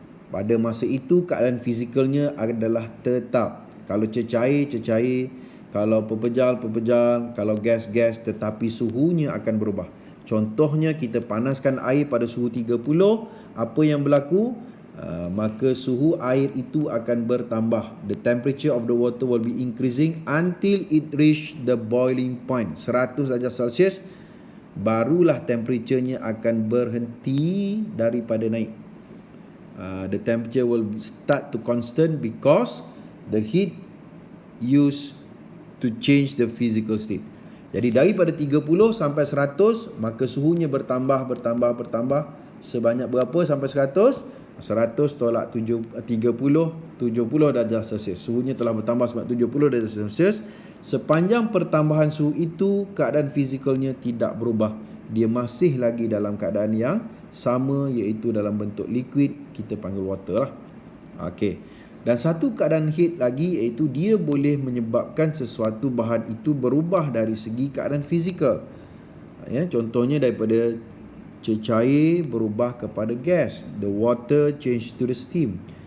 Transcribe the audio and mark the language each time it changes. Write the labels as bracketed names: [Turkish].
[Malay] Pada masa itu keadaan fizikalnya adalah tetap. Kalau cecair, kalau pepejal, kalau gas, tetapi suhunya akan berubah. Contohnya, kita panaskan air pada suhu 30, apa yang berlaku? Maka suhu air itu akan bertambah. [English] The temperature of the water will be increasing until it reach the boiling point. [Malay] 100 darjah Celsius, barulah temperaturenya akan berhenti daripada naik. [English] The temperature will start to constant because the heat used to change the physical state. [Malay] Jadi daripada 30 sampai 100, maka suhunya bertambah sebanyak berapa sampai 100? 100 tolak 30, 70 darjah Celsius. Suhunya telah bertambah sebanyak 70 darjah Celsius. Sepanjang pertambahan suhu itu, keadaan fizikalnya tidak berubah. Dia masih lagi dalam keadaan yang sama, iaitu dalam bentuk liquid, kita panggil water lah. Okey. Dan satu keadaan heat lagi, iaitu dia boleh menyebabkan sesuatu bahan itu berubah dari segi keadaan fizikal. Ya, contohnya daripada cecair berubah kepada gas. [English] The water change to the steam.